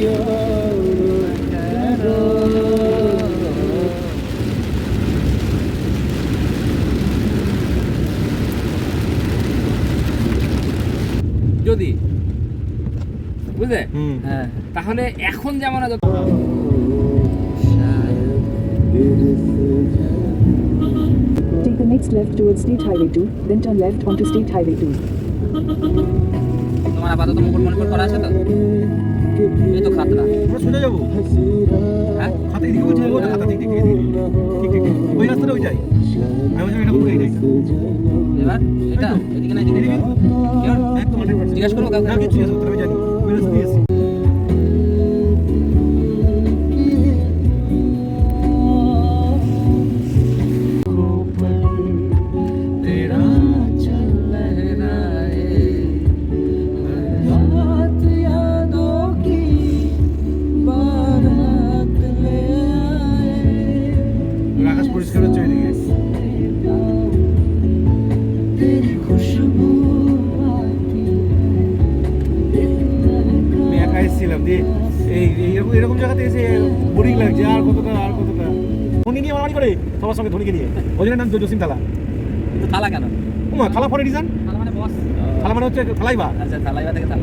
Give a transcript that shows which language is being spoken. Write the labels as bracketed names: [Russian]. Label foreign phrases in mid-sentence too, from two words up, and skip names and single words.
[Bangla] যদি বুঝলে হ্যাঁ তাহলে এখন যেমন আছে [English] Take the next left towards State Highway 2, then turn left onto State Highway 2. [Bangla] তোমার আপাতত মুকুট করা আছে তো? এই তো খাতরা। আমরা শুনে যাবো। হ্যাঁ খাতা এদিকে বলছে ও খাতা দিক থেকে ঠিক ঠিক ঠিক ওই রাস্তাটা ওই যাই। আমি বলছি এটা পুরো এই যাই। এবার এটা এদিকে না এদিকে একদম 100%। জিজ্ঞাসা করবো কাউকে? না কিছু আছে আমি জানি ওই রাস্তা দিয়ে এসেছি। [Hindi] तेरा चल लहराए बात यादों की बारात ले आए [Bangla] আকাশ পরিষ্কার হচ্ছে ওইদিকে। [Hindi] तेरी खुशबू आती [Bangla] আমি একা এসেছিলাম দিয়ে এই এরকম জায়গাতে এসে বোরিং লাগছে। আর কতটা ধনী নিয়ে মারামারি করে সবার সঙ্গে ধনীকে নিয়ে। ওই জন্য নাম জসিম থালা। তো থালা কেন? ওমা থালা পরে ডিজাইন। থালা মানে বস। থালা মানে হচ্ছে থালাইবা। আচ্ছা থালাইবা থেকে থালা।